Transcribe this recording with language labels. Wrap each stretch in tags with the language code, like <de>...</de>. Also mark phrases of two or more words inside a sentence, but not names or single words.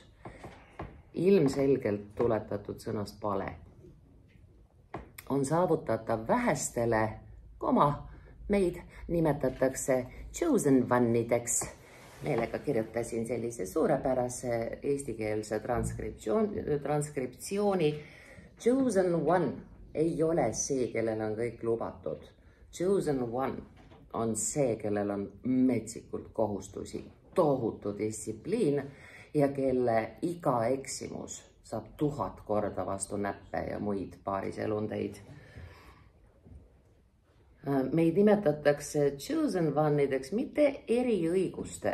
<et>Ilmselgelt tuletatud sõnast pale. On saavutatav vähestele, meid nimetatakse</et> <en>chosen one'ideks.</en> <et>Meelega kirjutasin sellise suurepärase eestikeelse transkriptsiooni.</et> <en>Chosen one</en> <et>ei ole see, kellel on kõik lubatud.</et> <en>Chosen one</en> <et>on see, kellel on metsikult kohustusi, tohutu distsipliin ja kelle iga eksimus saab 1000 korda vastu näppe ja muid paariselundeid. Meid nimetatakse</et> <en>chosen one'ideks,</en> <et>mitte eriõiguste.</et>